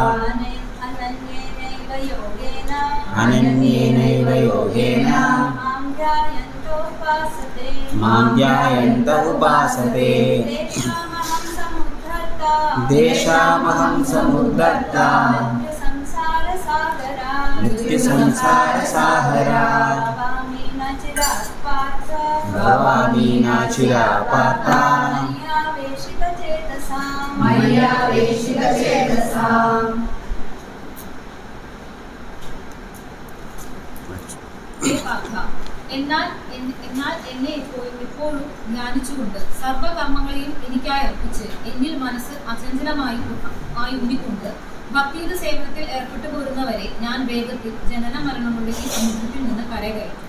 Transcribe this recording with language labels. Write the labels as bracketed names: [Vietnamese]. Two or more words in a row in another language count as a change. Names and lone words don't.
[Sanskrit] अनन्येनैव योगेन मां ध्यायन्त उपासते देशामहं समुद्धर्ता मृत्युसंसारसागरा भवामि नाचिरात् पार्थ मय्यावेशितचेतसा [Malayalam] എന്നാൽ എന്നെ എപ്പോഴും ധ്യാനിച്ചുകൊണ്ട് സർവകർമ്മങ്ങളെയും എനിക്കായി അർപ്പിച്ച് എന്നിൽ മനസ്സ് അചഞ്ചലമായി ഉദിക്കൊണ്ട് ഭക്തിയുടെ സേവനത്തിൽ ഏർപ്പെട്ടു പോരുന്നവരെ ഞാൻ വേഗത്തിൽ ജനന മരണങ്ങളുടെ ഈ സമുദ്രത്തിൽ നിന്ന് കരകയറ്റും.